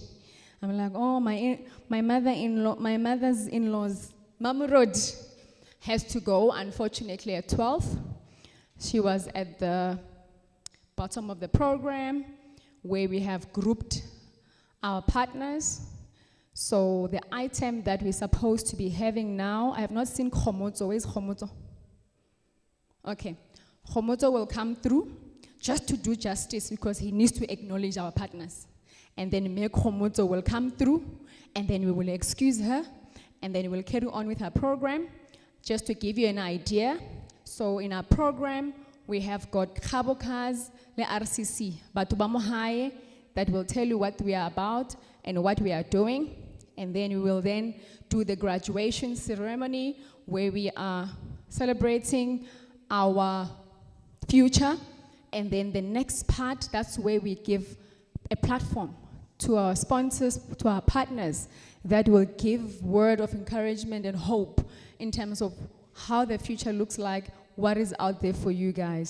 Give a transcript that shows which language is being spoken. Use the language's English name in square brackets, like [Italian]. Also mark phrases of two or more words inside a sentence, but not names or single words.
[English] I'm like, oh, my mother's in-laws, Mamurod, has to go, unfortunately, at 12. She was at the bottom of the program where we have grouped our partners. So the item that we're supposed to be having now, I have not seen Kgomotso. Where's Kgomotso? Okay. Kgomotso will come through just to do justice because he needs to acknowledge our partners. And then Mme Kgomotso will come through and then we will excuse her and then we'll carry on with our program. Just to give you an idea, so in our program, we have got Kgabo cars, the RCC, [Tswana] Batho ba mo hae, [English] that will tell you what we are about and what we are doing. And then we will then do the graduation ceremony where we are celebrating our future. And then the next part, that's where we give a platform to our sponsors, to our partners, that will give word of encouragement and hope in terms of how the future looks like, what is out there for you guys.